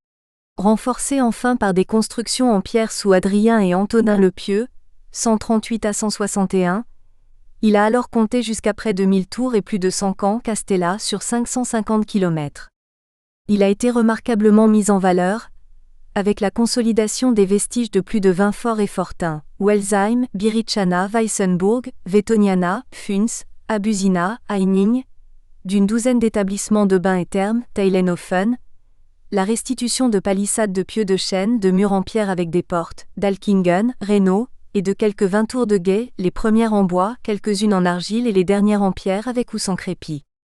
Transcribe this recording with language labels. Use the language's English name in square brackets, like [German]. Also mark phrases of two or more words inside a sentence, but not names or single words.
[French] Renforcé enfin par des constructions en pierre sous Adrien et Antonin le Pieux, 138 à 161, il a alors compté jusqu'à près de 1000 tours et plus de 100 camps Castella sur 550 km. Il a été remarquablement mis en valeur, avec la consolidation des vestiges de plus de 20 forts et fortins, Welsheim, Biricana, Weissenburg, Vetoniana, Pfunz, Abusina, Eining, d'une douzaine d'établissements de bains et thermes, Teilenhofen, la restitution de palissades de pieux de chêne, de murs en pierre avec des portes, d'Alkingen, Reynaud, et de quelques 20 tours de guet, les premières en bois, quelques-unes en argile et les dernières en pierre avec ou sans crépi.